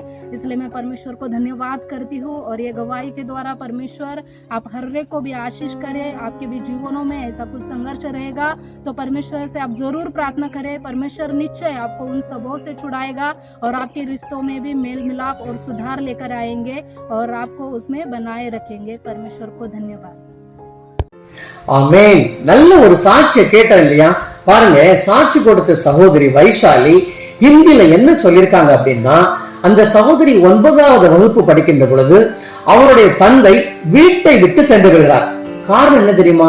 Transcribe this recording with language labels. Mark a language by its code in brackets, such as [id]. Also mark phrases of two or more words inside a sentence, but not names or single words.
[hi] इसलिए मैं परमेश्वर को धन्यवाद करती हूँ। और ये गवाही के द्वारा परमेश्वर आप हर एक को भी आशीष करे। आपके भी जीवनों में ऐसा कुछ संघर्ष रहेगा तो परमेश्वर से आप जरूर प्रार्थना करें। परमेश्वर निश्चय आपको उन सबों से छुड़ाएगा और आपके रिश्तों में भी मेल मिलाप और सुधार लेकर आएंगे और आपको उसमें बनाए रखेंगे। परमेश्वर को धन्यवाद। [ta] ஆமென். நல்ல ஒரு சாட்சியை கேட்டோம் இல்லையா? பாருங்க, சாட்சி கொடுத்த சகோதரி வைஷாலி ஹிந்தில என்ன சொல்லிருக்காங்க அப்படின்னா, அந்த சகோதரி 9வது வகுப்பு படிக்கின்ற பொழுது அவருடைய தந்தை வீட்டை விட்டு சென்று விடுகிறார். காரணம் என்ன தெரியுமா?